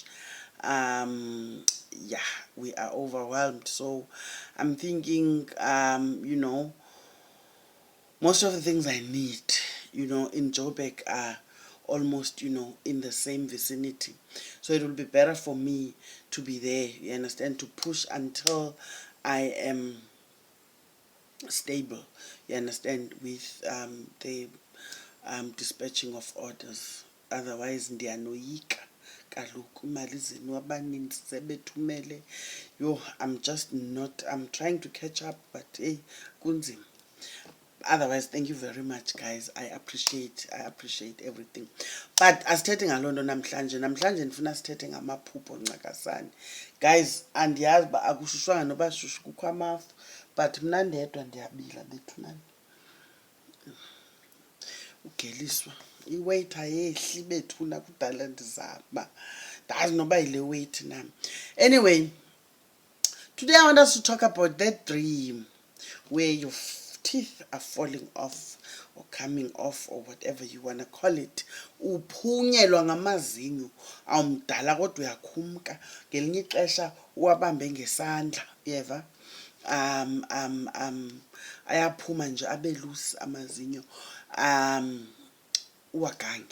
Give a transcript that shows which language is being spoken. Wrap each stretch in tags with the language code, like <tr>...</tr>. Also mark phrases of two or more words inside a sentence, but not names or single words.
<en>Yeah, we are overwhelmed, so I'm thinking you know, most of the things I need, you know, in Joburg are almost, you know, in the same vicinity, so it will be better for me to be there, you understand, to push until I am stable, you understand, with the dispatching of orders.</en> <xh>Otherwise ndiyanoyika kaloku imali zenu abaninzi sebethumele.</xh> <en>Yo, I'm just not, I'm trying to catch up, but hey, kunzima. Otherwise, thank you very much, guys. I appreciate everything.</en> <xh>But asithethe ngaloo nto namhlanje ndifuna sithethe ngamaphupho ncakasane. Guys, andiyazi uba akushushwanga noba shushu kukho amafu, but mna ndedwa ndiyabila bethunani. Ugeliswa iweight ayehli bethuna kudala ndizama ndazi noba yile weight nami.</xh> <en>Anyway, today I want us to talk about that dream where your teeth are falling off or coming off or whatever you want to call it.</en> <xh>Uphunyelwa ngamazinyo awumdala kodwa uyakhumka, ngelinye ixesha uwabambe ngesandla, uyeva. Ayaphuma nje abe loose amazinyo, uwagange.</xh>